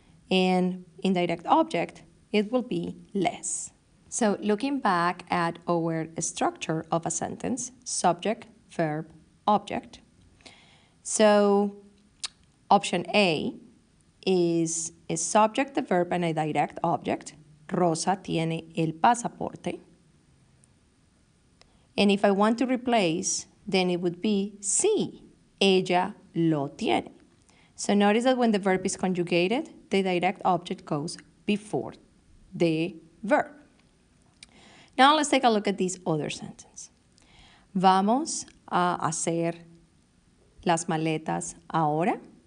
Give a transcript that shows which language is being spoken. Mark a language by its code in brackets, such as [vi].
[en] And indirect object, it will be les. So looking back at our structure of a sentence, subject, verb, object. So option A is a subject, the verb, and a direct object. [es] Rosa tiene el pasaporte. [en] And if I want to replace, then it would be [es] sí, ella lo tiene. [en] So notice that when the verb is conjugated, the direct object goes before the verb. Now let's take a look at this other sentence. [es] Vamos a hacer las maletas ahora?